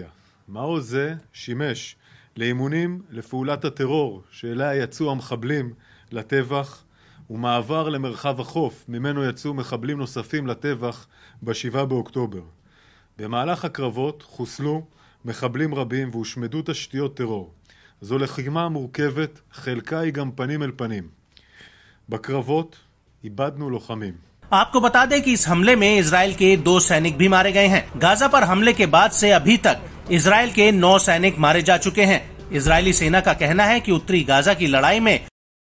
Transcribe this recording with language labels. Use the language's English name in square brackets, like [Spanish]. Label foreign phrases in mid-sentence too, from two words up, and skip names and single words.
[Hebrew] מעוז זה שימש לאימונים לפעולת הטרור שאליה יצאו המחבלים לטבח, ומעבר למרחב החוף ממנו יצאו מחבלים נוספים לטבח ב-7 באוקטובר. במהלך הקרבות חוסלו מחבלים רבים והושמדו תשתיות טרור. זו לחימה מורכבת, חלקה היא גם פנים אל פנים. בקרבות איבדנו לוחמים. [Hindi] आपको बता दें कि इस हमले में इजराइल के 2 सैनिक भी मारे गए हैं। गाजा पर हमले के बाद से अभी तक इजराइल के 9 सैनिक मारे जा चुके हैं। इजरायली सेना का कहना है कि उत्तरी गाजा की लड़ाई में